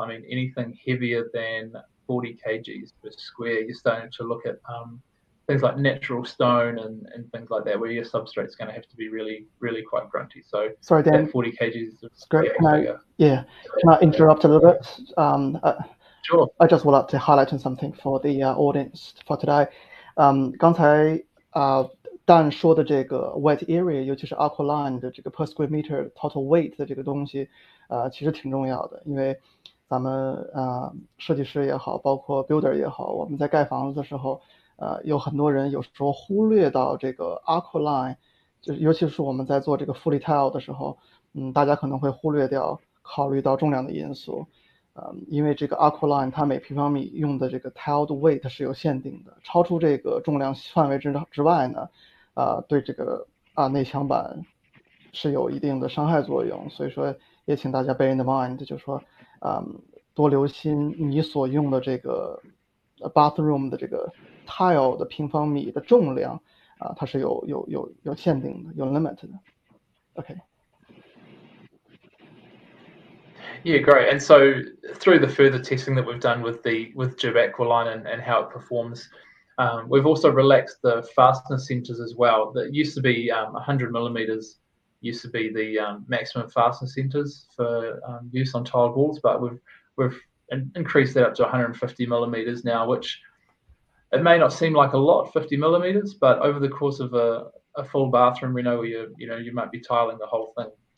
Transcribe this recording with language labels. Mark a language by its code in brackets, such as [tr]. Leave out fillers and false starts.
[en] I mean, anything heavier than 40 kgs per square, you're starting to look at things like natural stone and things like that, where your substrate's going to have to be really, really quite grunty. So sorry, Dan, that 40 kgs is great. Can I interrupt a little bit? Sure. I just would like to highlight something for the audience for today. [zh] 刚才Dan 说的这个 wet area， 尤其是 Aqualine 的这个 per square meter total weight 的这个东西，其实挺重要的，因为咱们设计师也好，包括 builder 也好，我们在盖房子的时候，有很多人有时候忽略到这个 Aqualine 就尤其是我们在做这个fully tile 的时候，大家可能会忽略掉考虑到重量的因素。因为这个 Aqualine 它每平方米用的这个 tiled weight 是有限定的，超出这个重量范围之外呢，对这个内墙板是有一定的伤害作用。所以说也请大家 [en] bear in mind， [zh] 就是说，多留心你所用的这个 bathroom 的这个 tile 的平方米的重量，它是有限定的，有 limit 的。 [en] OK。 Yeah, great. And so through the further testing that we've done with GIB Aqualine and how it performs, we've also relaxed the fastener centers as well. That used to be 100 millimeters, used to be the maximum fastener centers for use on tiled walls, but we've increased that up to 150 millimeters now, which it may not seem like a lot, 50 millimeters, but over the course of a full bathroom, we know you might be tiling the whole thing.